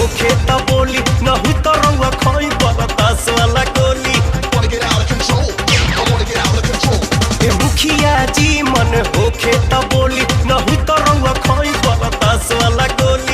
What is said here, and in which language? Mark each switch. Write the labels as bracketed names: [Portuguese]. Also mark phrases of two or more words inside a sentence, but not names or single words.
[Bhojpuri] होखे त बोली, नहीं तो रउआ खाई बरदास वाला गोली। [English] Wanna get out of control, I wanna get out of control. [Bhojpuri] ए मुखिया जी मन होखे त बोली, नहीं तो रउआ खाई बरदास वाला गोली।